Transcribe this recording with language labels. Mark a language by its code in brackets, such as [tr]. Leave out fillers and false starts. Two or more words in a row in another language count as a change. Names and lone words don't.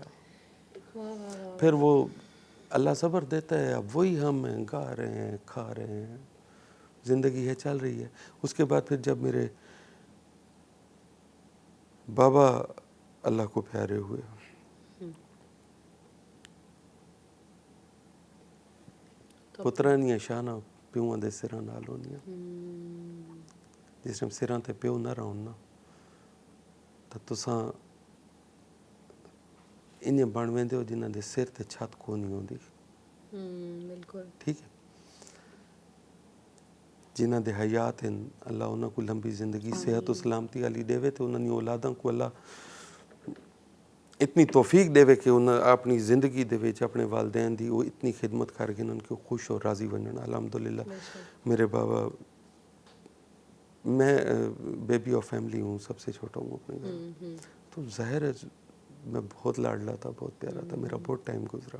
[ur] پھر وہ اللہ صبر دیتا ہے, اب وہی ہم ہیں, گا رہے ہیں, کھا رہے ہیں, زندگی ہے, چل رہی ہے. اس کے بعد پھر جب میرے بابا اللہ کو پیارے ہوئے, [pa] پترانیاں شانہ پیواں دے سراں نال ہونیاں, جس ٹائم سراں تے پیو نہ رہون نا تو تساں انہیں بن ویندے ہو جنہاں دے سر تے چھت کو نہیں ہوندی. [ur] بالکل ٹھیک ہے, [pa] جنہاں دے حیات ہیں اللہ انہاں کو لمبی زندگی صحت و سلامتی علی دے تے انہاں دی اولاداں کو اللہ اتنی توفیق دے کہ انہاں اپنی زندگی دے وچ اپنے والدین دی وہ اتنی خدمت کر کے [ur] ان کو خوش اور راضی [pa] بننا. [ur] الحمدللہ میرے بابا, میں بیبی آف فیملی ہوں, سب سے چھوٹا ہوں اپنے گھر میں, تو ظاہر ہے میں بہت لاڈلا تھا, بہت پیارا تھا, میرا بہت ٹائم گزرا,